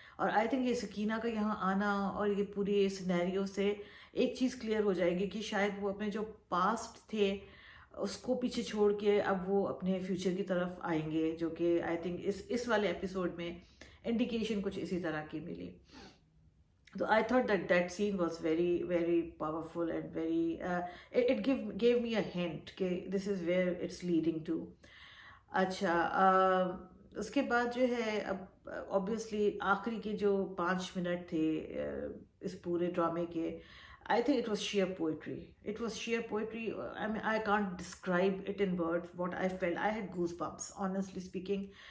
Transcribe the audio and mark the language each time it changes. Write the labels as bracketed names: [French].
[Hindi] और [English] I think [Hindi] ये सकीना का यहाँ आना और ये पूरी सिनेरियो से एक चीज़ क्लियर हो जाएगी कि शायद वो अपने जो पास्ट थे उसको पीछे छोड़ के अब वो अपने फ्यूचर की तरफ आएंगे, जो कि आई थिंक इस वाले एपिसोड में इंडिकेशन कुछ इसी तरह की मिली। [English] So I thought that scene was very powerful and it gave me a hint कि this is where it's leading to. [Hindi] अच्छा, उसके बाद जो है अब ऑब्वियसली आखिरी के जो 5 मिनट थे इस पूरे ड्रामे के, [English] I think it was sheer poetry. It was sheer poetry. I mean, I can't describe it in words what I felt. I had goosebumps, honestly speaking.